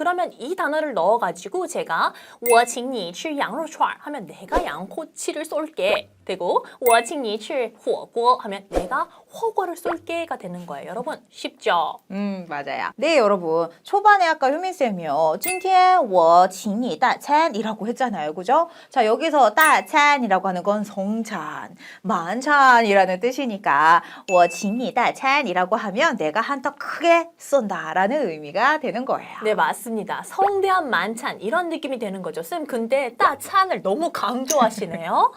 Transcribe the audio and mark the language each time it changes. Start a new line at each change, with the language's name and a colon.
Korean: 그러면 이 단어를 넣어가지고 제가
Chinese: 我请你吃羊肉串
Korean: 하면 내가 양꼬치를 쏠게 되고
Chinese: 我请你吃火锅
Korean: 하면 내가 호거를 쏠게가 되는 거예요. 여러분 쉽죠? 맞아요. 네, 여러분. 초반에 아까 효민쌤이요.
Chinese: 今天我请你大餐
Korean: 이라고 했잖아요. 그죠? 자, 여기서 大餐이라고 하는 건 성찬, 만찬이라는 뜻이니까
Chinese: 我请你大餐
Korean: 이라고 하면 내가 한턱 크게 쏜다 라는 의미가 되는 거예요. 네, 맞습니다. 성대한 만찬 이런 느낌이 되는 거죠. 쌤, 근데 따찬을 너무 강조하시네요.